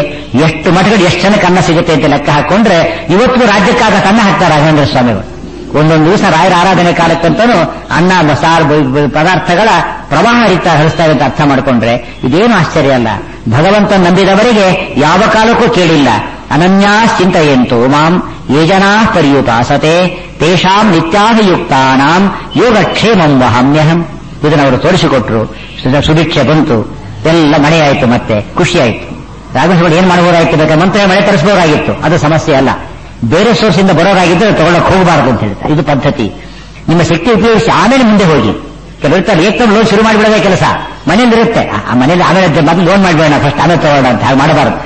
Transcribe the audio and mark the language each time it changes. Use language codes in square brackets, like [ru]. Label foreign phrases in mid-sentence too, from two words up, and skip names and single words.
[kn] ಎಷ್ಟು ಮಠಗಳು ಎಷ್ಟು ಜನಕ್ಕೆ ಅನ್ನ ಸಿಗುತ್ತೆ ಅಂತ ಲೆಕ್ಕ ಹಾಕೊಂಡ್ರೆ ಇವತ್ತಿಗೂ ರಾಜ್ಯಕ್ಕಾಗ ಅನ್ನ ಹಾಕ್ತಾರೆ ರಾಘವೇಂದ್ರ ಸ್ವಾಮಿಗಳು. ಒಂದೊಂದು ದಿವಸ ರಾಯರ ಆರಾಧನೆ ಕಾಲಕ್ಕಂತನೂ ಅನ್ನ ಸಾರು ಪದಾರ್ಥಗಳ ಪ್ರವಾಹ ಹರಿಸ್ತಾರೆ ಅಂತ ಅರ್ಥ ಮಾಡಿಕೊಂಡ್ರೆ ಇದೇನು ಆಶ್ಚರ್ಯ ಅಲ್ಲ. ಭಗವಂತ ನಂಬಿದವರಿಗೆ ಯಾವ ಕಾಲಕ್ಕೂ ಕೇಳಿಲ್ಲ. [sa] ಅನನ್ಯಾ ಚಿಂತೆಯಂತೋ ಮಾಂ ಯೇ ಜನಾ ಪರ್ಯುಪಾಸತೆ ತೇಷಾಂ ನಿತ್ಯಾಭಿಯುಕ್ತಾನಾಂ ಯೋಗಕ್ಷೇಮಂ ವಹಾಮ್ಯಹಂ. [kn] ಇದನ್ನು ಅವರು ತೋರಿಸಿಕೊಟ್ರು. ಸುಭಿಕ್ಷೆ ಬಂತು, ಎಲ್ಲ ಮಳೆಯಾಯಿತು, ಮತ್ತೆ ಖುಷಿಯಾಯಿತು. ರಾಘವೇಂದ್ರ ಏನ್ ಮಾಡಬಹುದಾಗಿತ್ತು? ಬೇಕಾದ್ರೆ ಮಂತ್ರ ಮಳೆ ತರಿಸಬಹುದಾಗಿತ್ತು, ಅದು ಸಮಸ್ಯೆ ಅಲ್ಲ. ಬೇರೆ ಸೋರ್ಸ್ ಇಂದ ಬರೋರಾಗಿದ್ದರೆ ತಗೊಳ್ಳಕ್ ಹೋಗಬಾರದು ಅಂತ ಹೇಳ್ತಾರೆ. ಇದು ಪದ್ಧತಿ. ನಿಮ್ಮ ಶಕ್ತಿ ಉಪಯೋಗಿಸಿ ಆಮೇಲೆ ಮುಂದೆ ಹೋಗಿ. ಕೆಲವರು ಏಕದಮ್ ಲೋನ್ ಶುರು ಮಾಡಿಬಿಡೋದೇ ಕೆಲಸ. ಮನೇಲಿ ಇರುತ್ತೆ, ಆ ಮನೇಲಿ ಆಮೇಲೆ ಮೊದಲು ಲೋನ್ ಮಾಡ್ಬೇಡ, ಫಸ್ಟ್ ಆಮೇಲೆ ತಗೊಳ್ಳೋಣ ಅಂತ ಹಾಗೆ ಮಾಡಬಾರದು.